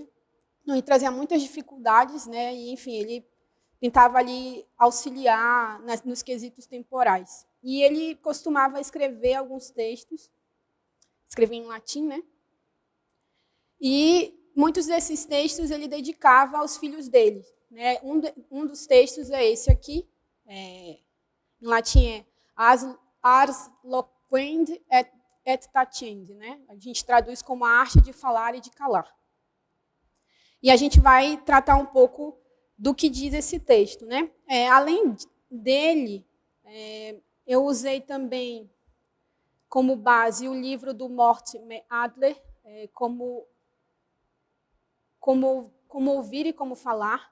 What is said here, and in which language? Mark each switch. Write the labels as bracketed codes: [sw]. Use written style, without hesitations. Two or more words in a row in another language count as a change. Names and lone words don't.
[pt] Então, ele trazia muitas dificuldades, né? E, enfim, ele tentava ali auxiliar nos quesitos temporais. E ele costumava escrever alguns textos, escrevia em latim, né? E muitos desses textos ele dedicava aos filhos dele, né? Um dos textos é esse aqui, em latim é Ars loquendi et tacendi, né? A gente traduz como a arte de falar e de calar. E a gente vai tratar um pouco do que diz esse texto, né? Além dele, eu usei também como base o livro do Mortimer Adler, como ouvir e como falar.